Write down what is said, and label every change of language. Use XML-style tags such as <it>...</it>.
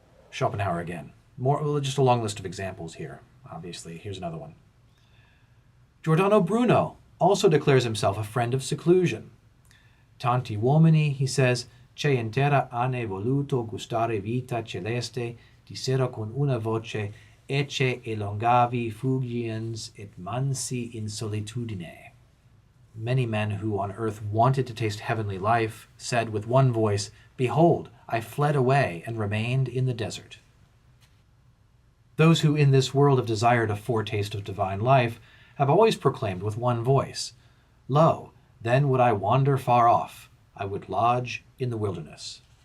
<en>Schopenhauer again. Just a long list of examples here, obviously. Here's another one. Giordano Bruno also declares himself a friend of seclusion.</en> <it>Tanti uomini,</it> <en>he says,</en> <it>che intera hanno voluto gustare vita celeste, dissero con una voce,</it> <la>ecce elongavi fugiens et mansi in solitudine.</la> <en>Many men who on earth wanted to taste heavenly life said with one voice, Behold, I fled away and remained in the desert. Those who in this world have desired a foretaste of divine life have always proclaimed with one voice, Lo, then would I wander far off, I would lodge in the wilderness.</en>